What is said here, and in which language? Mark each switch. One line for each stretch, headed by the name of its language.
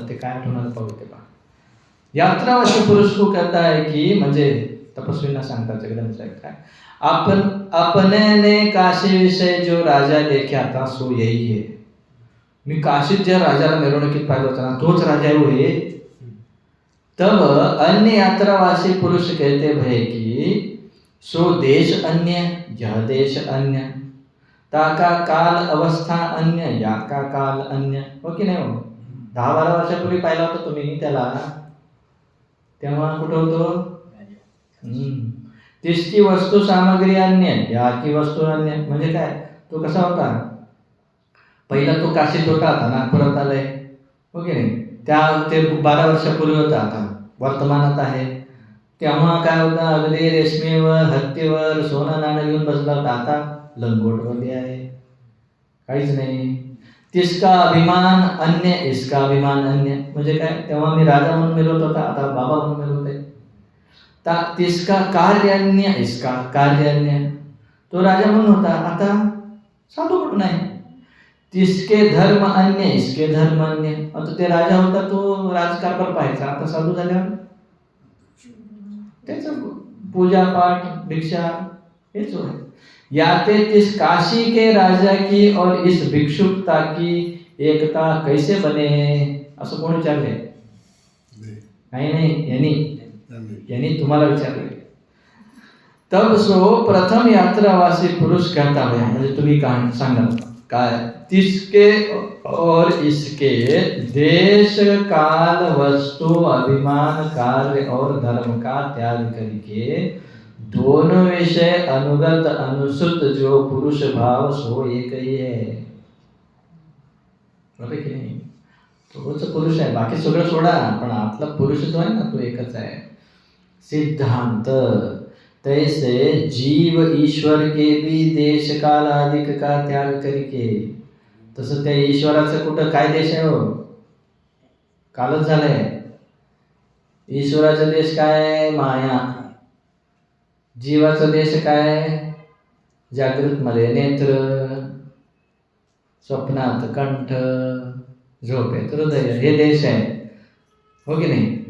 Marathi: ते काय आठवणार पाहू ते पहा.
Hindi: यात्रावासी पुरुष को कहता है की,
Marathi: म्हणजे तपस्वींना सांगतात जगदंब साहेब काय, आपण
Hindi: अपने ने काशी विषय जो राजा देखा था सो यही है.
Marathi: मी काशीत ज्या राजाला मिरवणुकीत पाहिलं होतं ना, तोच राजा आहे हो हे.
Hindi: तब अन्य यात्रावासी पुरुष कहते भय की सो देश अन्य, यह देश अन्य, ताका काल अवस्था अन्य, या का काल अन्य.
Marathi: हो की नाही हो. 10-12 वर्षापूर्वी पाहिला होता तुम्ही त्याला, तेव्हा कुठं होतो.
Hindi: तिसकी वस्तू सामग्री अन्य, या की वस्तू अन्य.
Marathi: म्हणजे काय, तो कसा होता, पहिला तो काशीत होता, आता नागपुरात आलाय, हो की नाही. ते 12 वर्षापूर्वी होता, आता वर्तमानात आहे. तेव्हा काय होता, अगदी रेशमीवर, हत्तीवर सोनं नाणं घेऊन बसला होता, आता लंगोटवरती आहे, काहीच नाही.
Hindi: तिसका अभिमान अन्य, इसका अभिमान अन्य.
Marathi: म्हणजे काय, तेव्हा मी राजा म्हणून मिळवत होता, आता बाबा म्हणून मिळवत आहे.
Hindi: तिसका कार्य अन्य, इसका कार्य अन्य.
Marathi: तो राजा म्हणून होता, आता साधू म्हणून आहे.
Hindi: तिसके धर्म अन्य, इसके धर्म अन्य.
Marathi: आता ते राजा होता, तो राजकारभार पाहायचा, आता साधू झाल्यावर त्याच पूजा पाठ भिक्षा हेच होय.
Hindi: याते तिस काशी के राजा की और इस भिक्षुकता की एकता कैसे बने,
Marathi: असं कोण विचारले. नाही यांनी तुम्हाला विचारले.
Hindi: तब सो प्रथम यात्रावासी पुरुष कहता है,
Marathi: म्हणजे तुम्ही काय सांगा काय,
Hindi: तिसके और इसके देश काल वस्तु अभिमान कार्य और धर्म का त्याग करके दोनों विषय अनुगत अनुसुत जो पुरुष भाव सो एक ही है.
Marathi: बरोबर की नाही. तोच पुरुष आहे, बाकी सगळं सोडा, पण आतला पुरुष जो आहे ना तो एकच आहे.
Hindi: सिद्धांत तैसे जीव ईश्वर के भी देश काल आदि का त्याग करके
Marathi: तसं त्या ईश्वराचं कुठं काय देश आहे हो? कालच झालंय. ईश्वराचा देश काय? माया. जीवाचा देश काय? जागृत मध्ये नेत्र, स्वप्नात कंठ, झोपेत हृदय, हे देश आहे. हो की नाही?